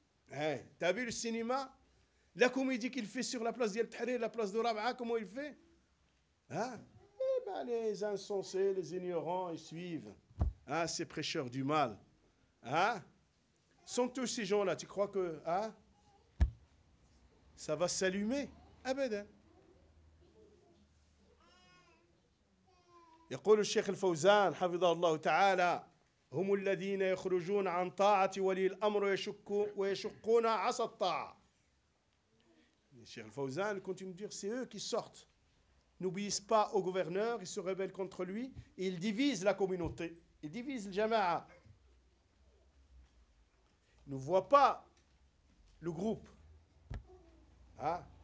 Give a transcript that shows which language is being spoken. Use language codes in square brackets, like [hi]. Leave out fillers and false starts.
[fr] Hey, t'as vu le cinéma? La comédie qu'il fait sur la place d'El Tahrir, la place de Rab'a, comment il fait? Hein? Les insensés, les ignorants, ils suivent ces prêcheurs du mal. Hein? Sont tous ces gens-là, tu crois que ça va s'allumer? Ah ben, hein? [ar] يقول الشيخ الفوزان حفظه الله تعالى هم الذين يخرجون عن طاعة ولي الأمر ويشقون عصا الطاعة. [fr] الشيخ الفوزان continue de dire c'est eux qui sortent. N'obéissent pas au gouverneur, ils se rebellent contre lui et ils divisent la communauté. Ils divisent le jama'a. Ils ne voient pas le groupe. Hein?